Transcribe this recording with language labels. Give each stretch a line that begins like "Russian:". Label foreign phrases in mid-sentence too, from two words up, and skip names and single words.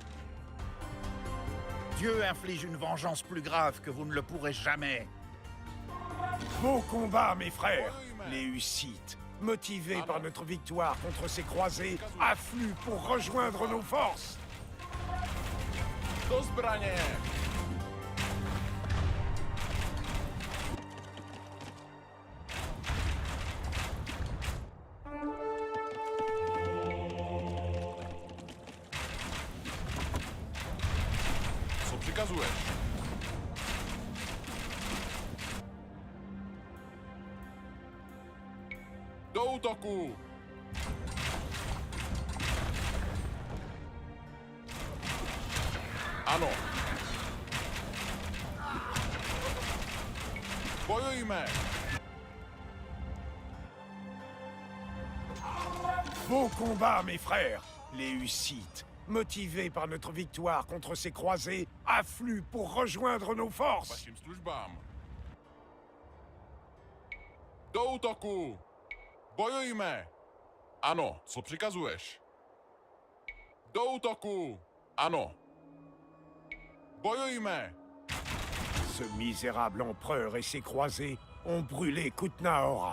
French: Dieu inflige une vengeance plus grave que vous ne le pourrez jamais. Beau combat, mes frères. Les Hussites, motivés par notre victoire contre ces croisés, affluent pour rejoindre nos forces.
Czech: Do zbraně! Co přikazuješ? Do útoku! Ano. Bojujme!
French: Beau combat, mes frères. Les Hussites, motivés par notre victoire contre ces croisés, affluent pour rejoindre nos forces.
Czech: Vašim službám. Do útoku! Bojujme! Ano, co přikazuješ? Do útoku! Ano. Bojujme!
French: Ce misérable empereur et ses croisés ont brûlé Kutna-Hora.